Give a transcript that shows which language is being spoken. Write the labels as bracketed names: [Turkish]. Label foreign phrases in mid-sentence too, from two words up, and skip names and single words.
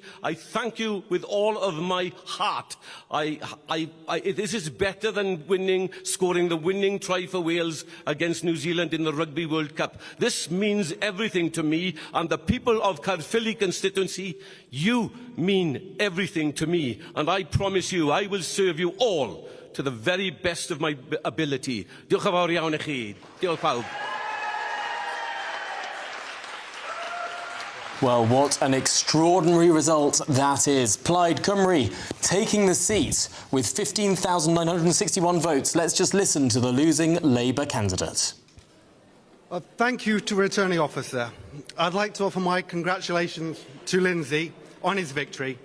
[English] I thank you with all of my heart. This is better than scoring the winning try for Wales against New Zealand in the Rugby World Cup. This means everything to me, and the people of Caerphilly constituency, you mean everything to me, and I promise you I will serve you all to the very best of my ability. [Welsh] Diolch yn fawr iawn I chi. Diolch pawb. [English] Well, what an extraordinary result that is. Plaid Cymru taking the seat with 15,961 votes. Let's just listen to the losing Labour candidate. Thank you to Returning Officer. I'd like to offer my congratulations to Lindsay on his victory.